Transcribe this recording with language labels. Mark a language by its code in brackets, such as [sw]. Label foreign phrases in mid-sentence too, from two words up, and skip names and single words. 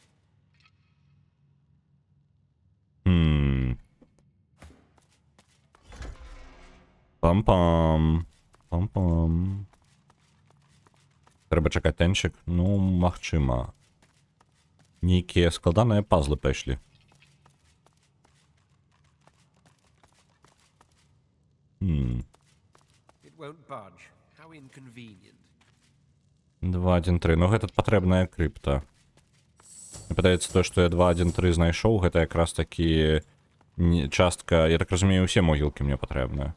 [be] Пам-пам. Пам-пам. Трэба чакаць тэнчык? Ну, магчыма. Нейкія складаныя пазлы пайшлі. [en] It won't budge. How inconvenient. 2-1-3. [be] Ну, гэта патрэбная крыпта. Мне падаецца, то, што я 2-1-3 знайшоў, гэта якраз такі частка... Я так разумею, усе могілкі мне патрэбныя.